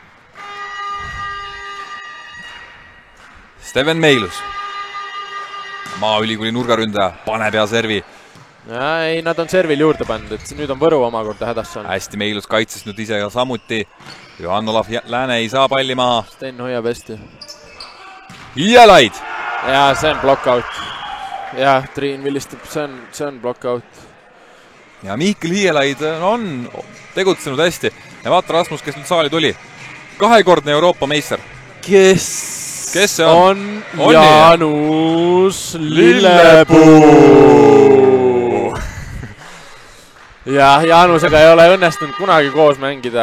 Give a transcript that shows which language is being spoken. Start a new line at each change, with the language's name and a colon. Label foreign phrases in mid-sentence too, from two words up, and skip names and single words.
Estonian: Steven Meilus. Maaülikooli nurgaründaja paneb hea servi. Ei, nad on servil juurde pannud, et nüüd on Võru omakorda hädas saanud. Hästi Meilus kaitses nüüd ise ja samuti. Johann-Olav Lääne ei saa palli maha. Sten hoiab hästi. Hiielaid! Ja see on block-out. Ja, Triin vilistab, see on block-out. Ja Mihkel Hiielaid on tegutsenud hästi. Ja vaata Rasmus, kes nüüd saali tuli. 2-kordne Euroopa meister. Kes see on? Jaanus Lillepuu. Ja Jaanusega ei ole õnnestunud kunagi koos mängida.